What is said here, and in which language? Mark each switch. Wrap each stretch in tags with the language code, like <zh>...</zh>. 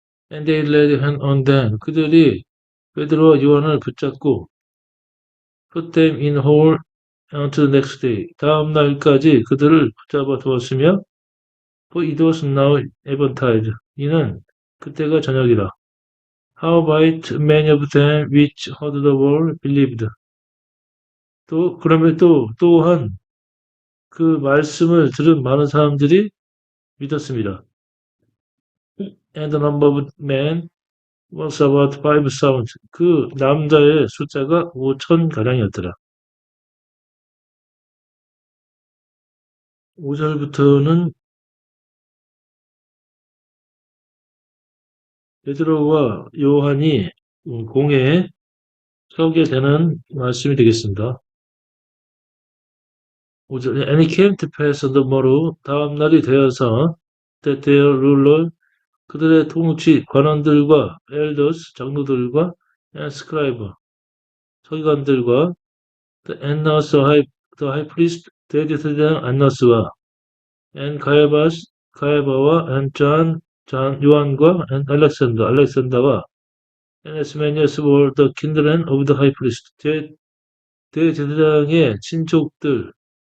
<en>And they laid hand on them</en> <ko>그들이 베드로와 요한을 붙잡고</ko> <en>put them in hold until the next day</en> <ko>다음 날까지 그들을 붙잡아 두었으며</ko> <en>for it was now eventide</en> <ko>이는 그때가 저녁이라.</ko> <en>Howbeit many of them which heard the word believed.</en> <ko>그러면 또한 그 말씀을 들은 많은 사람들이 믿었습니다.</ko> <en>And the number of men was about 5,000.</en> <ko>그 남자의 숫자가 5,000가량이었더라. 5절부터는 베드로와 요한이 공회에 서게 되는 말씀이 되겠습니다. 5절.</ko> <en>And it came to pass on the morrow</en> <ko>다음 날이 되어서</ko> <en>that their ruler</en> <ko>그들의 통치 관원들과</ko> <en>elders</en> <ko>장로들과</ko> <en>and scribe</en> <ko>서기관들과</ko> <en>the Annas the high priest</en> <ko>대제사장 안나스와</ko> <en>and 가야바와 and John 요한과 and 알렉산더와 and as many as were the kindred of the high priest</en> <ko>대제사장의 친족들이</ko>